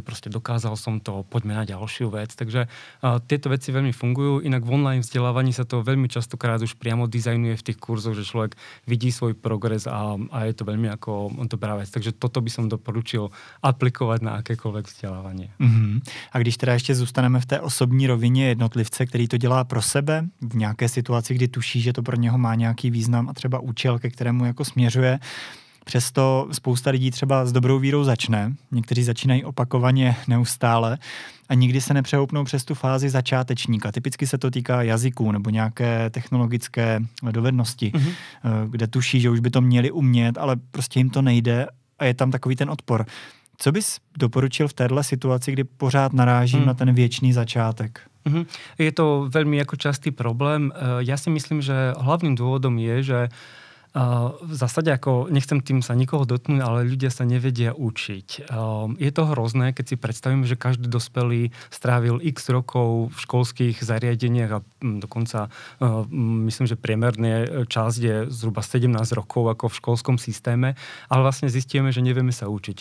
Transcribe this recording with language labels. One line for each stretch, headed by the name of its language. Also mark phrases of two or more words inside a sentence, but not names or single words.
Slovak: Proste dokázal som to, poďme na ďalšiu vec. Takže tieto veci veľmi fungujú. Inak v online vzdelávaní sa to veľmi častokrát už priamo dizajnuje v tých kurzoch, že človek vidí svoj progres a je to veľmi ako dobrá vec. Takže toto by som doporučil aplikovať na akékoľvek vzdelávanie.
Czech: A když teda ještě zůstaneme v té osobní rovině jednotlivce, který to dělá pro sebe v nějaké situaci, kdy tuší, že to pro něho má nějaký význam a třeba účel, ke kterému jako směřuje. Přesto spousta lidí třeba s dobrou vírou začne, někteří začínají opakovaně neustále a nikdy se nepřehoupnou přes tu fázi začátečníka. Typicky se to týká jazyků nebo nějaké technologické dovednosti, kde tuší, že už by to měli umět, ale prostě jim to nejde a je tam takový ten odpor. Co bys doporučil v téhle situaci, kdy pořád narážím na ten věčný začátek?
Slovak: Je to veľmi ako častý problém. Ja si myslím, že hlavným dôvodom je, že v zásade ako nechcem tým sa nikoho dotknúť, ale ľudia sa nevedia učiť. Je to hrozné, keď si predstavím, že každý dospelý strávil x rokov v školských zariadeniach a dokonca myslím, že priemerný čas je zhruba 17 rokov ako v školskom systéme, ale vlastne zistíme, že nevieme sa učiť.